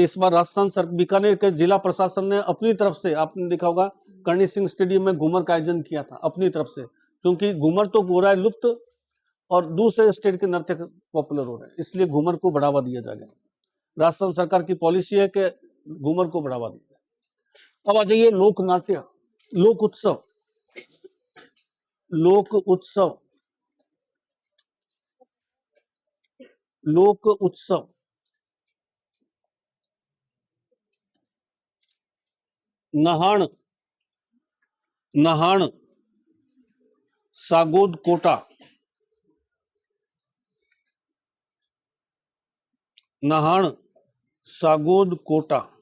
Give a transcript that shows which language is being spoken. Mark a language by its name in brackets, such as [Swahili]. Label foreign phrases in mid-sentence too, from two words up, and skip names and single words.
[Hindi] इस बार राजस्थान बीकानेर के जिला प्रशासन ने अपनी तरफ से, आपने देखा होगा, करणी सिंह स्टेडियम में घूमर का आयोजन किया था अपनी तरफ से, क्योंकि घूमर तो हो रहा है लुप्त और दूसरे स्टेट के नृत्य पॉपुलर हो रहे हैं, इसलिए घूमर को बढ़ावा दिया जाएगा। राजस्थान सरकार की पॉलिसी है कि घूमर को बढ़ावा दिया जाए। अब आ जाइए लोक नाट्य, लोक उत्सव। लोक उत्सव, लोक उत्सव। नहाण, नहाण सागोद कोटा, नहाण सागोद कोटा।